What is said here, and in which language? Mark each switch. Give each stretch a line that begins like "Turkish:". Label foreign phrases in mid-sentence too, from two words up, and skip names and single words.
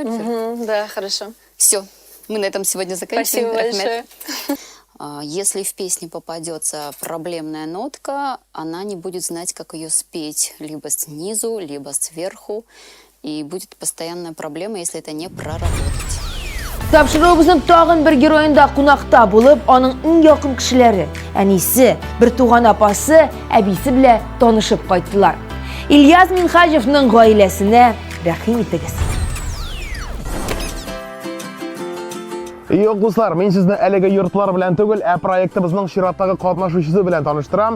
Russian: Да, хорошо. Все. Мы на этом сегодня заканчиваем. Спасибо большое. Если в песне попадется проблемная нотка, она не будет знать, как ее спеть. Либо снизу, либо сверху. И будет постоянная проблема, если это не проработать.
Tatar: Тапшырыгыбызның тагын бер героинда кунакта булып, аның иң якын кешеләре, әнисе, бер туган апасы, әбисе белән танышып кайттылар. Ильяс Минхаҗевның гаиләсенә рәхим итегез. Yok dostlar, men sizni әлеге йортлар белән түгел, проектыбызның чираттагы катнашучысы белән таныштырам.